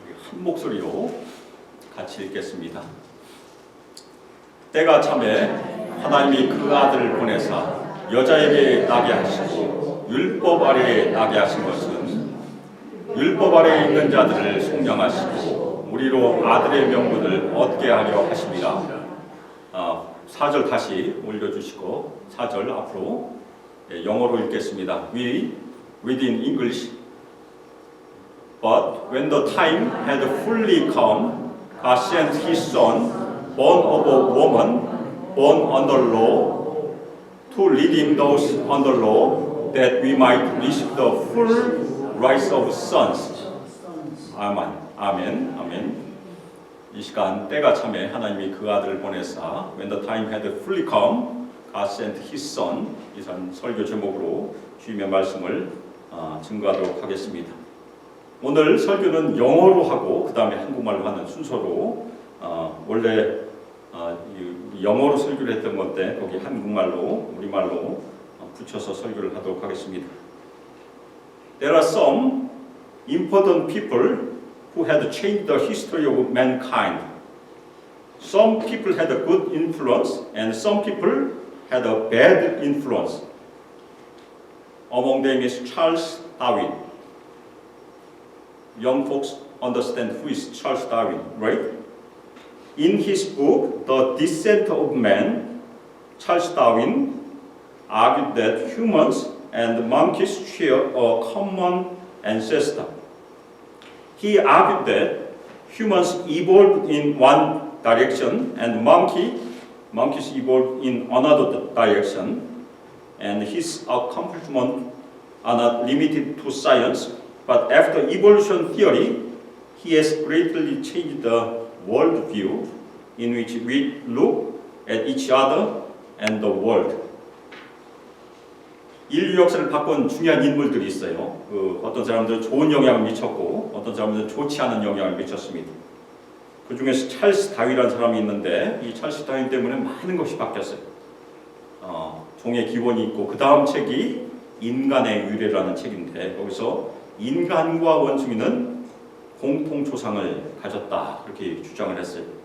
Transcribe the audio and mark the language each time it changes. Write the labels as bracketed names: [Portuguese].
[Korean] 한 목소리로 같이 읽겠습니다. 때가 참에 하나님이 그 아들을 보내사 여자에게 나게 하시고 율법 아래에 나게 하신 것은 율법 아래에 있는 자들을 속량하시고 우리로 아들의 명분을 얻게 하려 하십니다. 4절 다시 올려주시고 4절 앞으로 영어로 읽겠습니다. [English] We read in English. But when the time had fully come, God sent His Son, born of a woman, born under law, to redeem those under law, that we might receive the full rights of sons. [Korean] 아멘. 아멘. 아멘. 이 시간 때가 참에 하나님이 그 아들을 보내사 [English] When the time had fully come, God sent His Son. [Korean] 이 설교 제목으로 주님의 말씀을 증거하도록 하겠습니다. 오늘 설교는 영어로 하고 그 다음에 한국말로 하는 순서로 원래 영어로 설교를 했던 건데 거기 한국말로 우리말로 붙여서 설교를 하도록 하겠습니다. [English] There are some important people who had changed the history of mankind. Some people had a good influence and some people had a bad influence. Among them is Charles Darwin. Young folks understand who is Charles Darwin, right? In his book, The Descent of Man, Charles Darwin argued that humans and monkeys share a common ancestor. He argued that humans evolved in one direction and monkeys evolved in another direction, and his accomplishments are not limited to science, but after evolution theory, he has greatly changed the worldview in which we look at each other and the world. [Korean] 인류 역사를 바꾼 중요한 인물들이 있어요. 어떤 사람들은 좋은 영향을 미쳤고 어떤 사람들은 좋지 않은 영향을 미쳤습니다. 그 중에서 찰스 다윈이라는 사람이 있는데 이 찰스 다윈 때문에 많은 것이 바뀌었어요. 종의 기원이 있고 그 다음 책이 인간의 유래라는 책인데 거기서 인간과 원숭이는 공통 조상을 가졌다 그렇게 주장을 했어요.